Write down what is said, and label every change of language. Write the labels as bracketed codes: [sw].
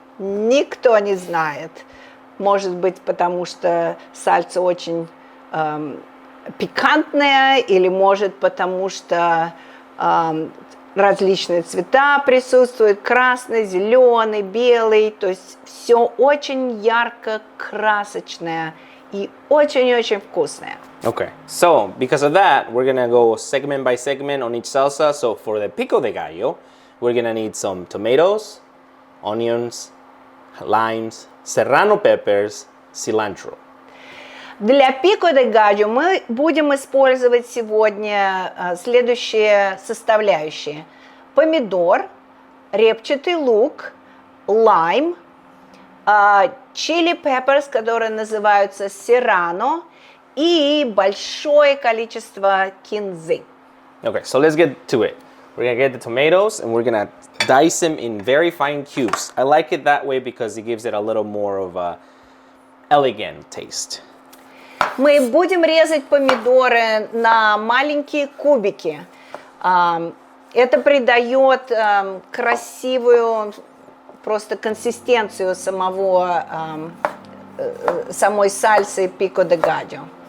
[ru] никто не знает. Может быть, потому что сальса очень пикантная, или может потому что различные цвета присутствуют, красный, зеленый, белый, то есть все очень ярко красочное и очень-очень вкусное. [en] Okay, so because of that, we're gonna go segment by segment on each salsa. So for the Pico-de-gallo, we're gonna need some tomatoes, onions, limes, serrano peppers, cilantro. [ru] Для Пико-де-гальо мы будем использовать сегодня следующие составляющие: помидор, репчатый лук, лайм, чили [en] peppers, [ru] которые называются serrano, и большое количество кинзы. [en] Okay, so let's get to it. We're gonna get the tomatoes and we're gonna dice them in very fine cubes. I like it that way because it gives it a little more of a elegant taste. [ru] Мы будем резать помидоры на маленькие кубики. Это придает красивую просто консистенцию самой сальсы Пико-де-гальо.